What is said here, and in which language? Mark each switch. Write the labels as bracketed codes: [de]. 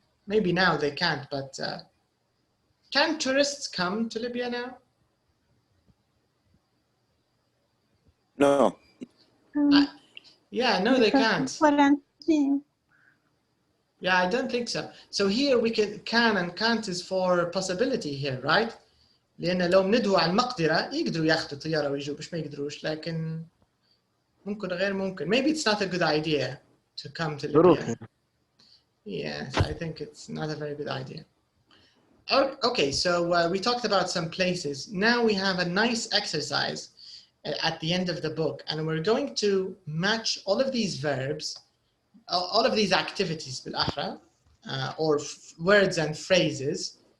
[en] Maybe now they can't, but can tourists come to Libya now? No. Yeah, no, they can't. Quarantine. Yeah, I don't think so. So here we can and can't is for possibility here, right? [ar] لأن لو ندوا على المقدرة يقدروا ياخذوا طيارة ويجوا مش ما يقدروش لكن ممكن غير ممكن. [en] Maybe it's not a good idea to come to Libya. Yes, I think it's not a very good idea. Okay, so we talked about some places. Now we have a nice exercise at the end of the book, and we're going to match all of these verbs, all of these activities بالأحرى, or words and phrases.